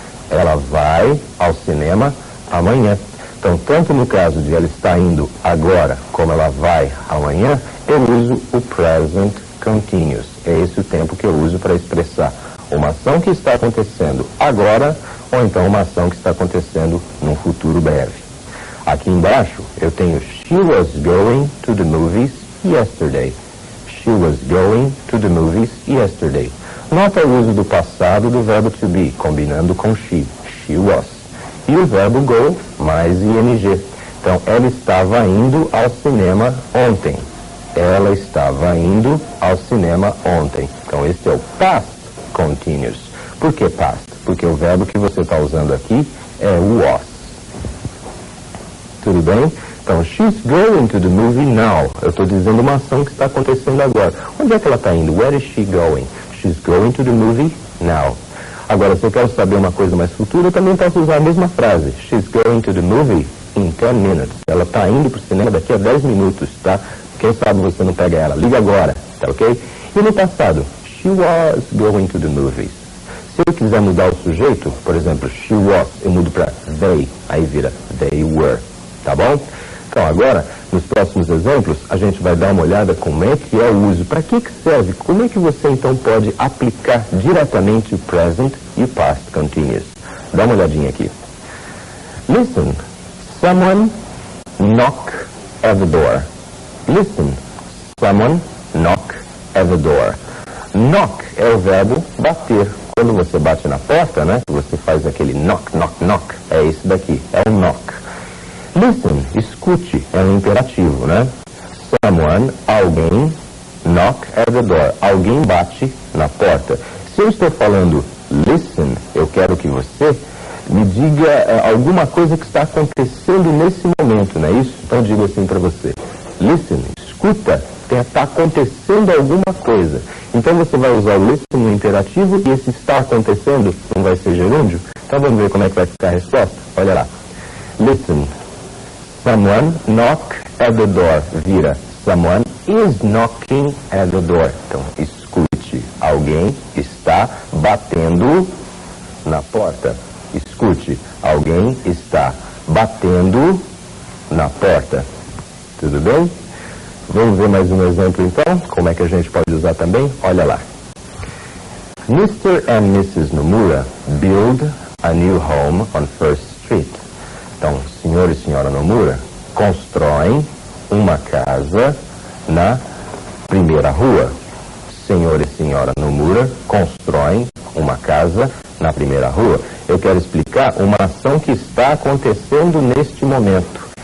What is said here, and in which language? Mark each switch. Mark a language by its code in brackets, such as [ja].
[pt] Ela vai ao cinema amanhã. Então, tanto no caso de ela estar indo agora, como ela vai amanhã, eu uso o present continuous. É esse o tempo que eu uso para expressar uma ação que está acontecendo agora, ou então uma ação que está acontecendo num futuro breve. Aqui embaixo eu tenho [en] she was going to the movies yesterday. She was going to the movies yesterday. [pt] Nota o uso do passado do verbo to be, combinando com she. She was. E o verbo go mais ing. Então, ela estava indo ao cinema ontem. Ela estava indo ao cinema ontem. Então, esse é o past continuous. Por que past? Porque o verbo que você está usando aqui é was. Tudo bem? [en] Então, she's going to the movie now. [pt] Eu estou dizendo uma ação que está acontecendo agora. Onde é que ela está indo? [en] Where is she going? She's going to the movie now. [pt] Agora, se eu quero saber uma coisa mais futura, eu também posso usar a mesma frase. [en] She's going to the movie in 10 minutes. [pt] Ela está indo para o cinema daqui a 10 minutos, tá? Quem sabe você não pega ela. Liga agora, tá ok? E no passado, [en] she was going to the movies. [pt] Se eu quiser mudar o sujeito, por exemplo, she was, eu mudo para they, aí vira they were, tá bom? Então agora, nos próximos exemplos, a gente vai dar uma olhada como é que é o uso, para que serve, como é que você então pode aplicar diretamente o present e o past continuous. Dá uma olhadinha aqui. [en] Listen, someone knock at the door. Listen, someone knock at the door. [pt] Knock é o verbo bater. Quando você bate na porta, né? Você faz aquele knock, knock, knock. É esse daqui, é o knock. Listen, escute, é um imperativo, né? [en] Someone, alguém, knock at the door. [pt] Alguém bate na porta. Se eu estou falando listen, eu quero que você me diga alguma coisa que está acontecendo nesse momento, não é isso? Então eu digo assim para você. Listen, escuta, está acontecendo alguma coisa. Então você vai usar o listen no imperativo e esse está acontecendo não vai ser gerúndio? Então vamos ver como é que vai ficar a resposta? Olha lá. [en] Listen, someone knock at the door. Vira, someone is knocking at the door. [pt] Então escute, alguém está batendo na porta. Escute, alguém está batendo na porta. Tudo bem? Vamos ver mais um exemplo então, como é que a gente pode usar também? Olha lá. Mr. and Mrs. [en] Nomura build a new home on First Street. [pt] Então, senhor e senhora Nomura constroem uma casa na primeira rua. Senhor e senhora Nomura constroem uma casa na primeira rua. Eu quero explicar uma ação que está acontecendo neste momento.